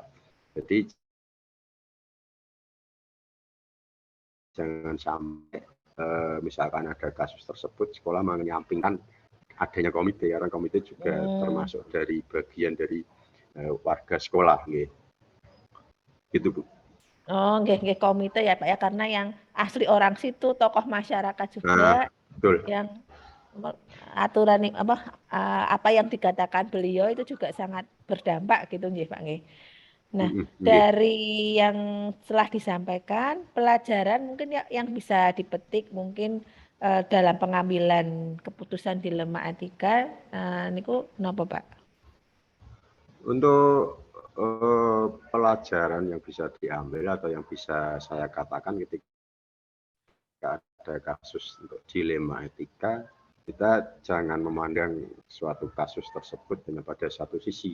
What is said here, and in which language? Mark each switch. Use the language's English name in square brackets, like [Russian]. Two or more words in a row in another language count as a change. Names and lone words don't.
[Indonesian] Jadi jangan sampai misalkan ada kasus tersebut sekolah menyampingkan adanya komite, karena komite juga termasuk dari bagian dari warga sekolah, gitu Bu. Oh, nggih komite ya Pak ya, karena yang asli orang situ, tokoh masyarakat Nah, juga betul. yang aturan apa yang dikatakan beliau itu juga sangat berdampak gitu nggih Pak nggih. Nah, dari yang telah disampaikan, pelajaran mungkin yang bisa dipetik mungkin dalam pengambilan keputusan dilema etika [Javanese] niku napa [Indonesian] Pak? Untuk pelajaran yang bisa diambil atau yang bisa saya katakan ketika ada kasus untuk dilema etika, kita jangan memandang suatu kasus tersebut hanya pada satu sisi.